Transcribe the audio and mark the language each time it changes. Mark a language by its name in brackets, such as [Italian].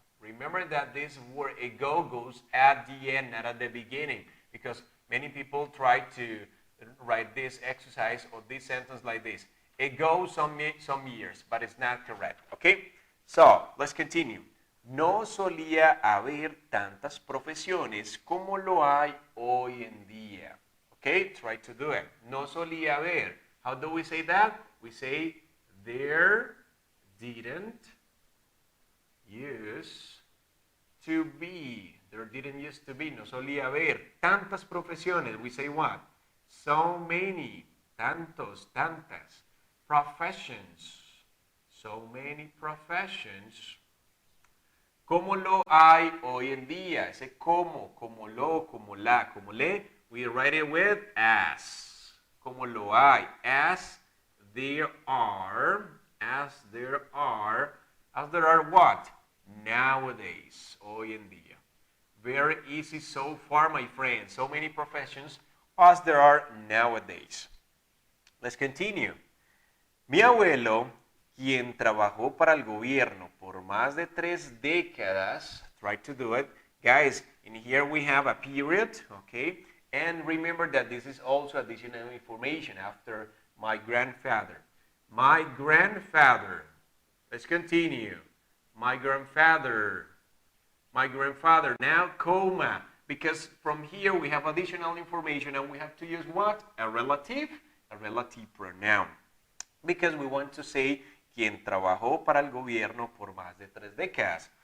[English] Remember that this word ago goes at the end, not at the beginning, because many people try to write this exercise or this sentence like this. Ago, some years, but it's not correct, okay? So, let's continue. [Spanish] No solía haber tantas profesiones como lo hay hoy en día. [English] Okay, try to do it. [Spanish] No solía haber. [English] How do we say that? We say there didn't used to be. There didn't used to be. [Spanish] No solía haber. Tantas profesiones. [English] We say what? So many. [Spanish] Tantos, tantas. [English] Professions. So many professions. [Spanish] Como lo hay hoy en día. Ese como lo, como la, como le. [English] We write it with as. Como lo hay. As there are. As there are what? Nowadays. [Spanish] Hoy en día. [English] Very easy so far, my friends. So many professions as there are nowadays. Let's continue. [Spanish] Mi abuelo, quien trabajó para el gobierno por más de 3 décadas, [English] try to do it. Guys, in here we have a period, okay? And remember that this is also additional information after my grandfather. My grandfather. Let's continue. My grandfather. Now, comma. Because from here we have additional information and we have to use what? A relative pronoun. Because we want to say [Spanish] quien trabajó para el gobierno por más de 3 décadas.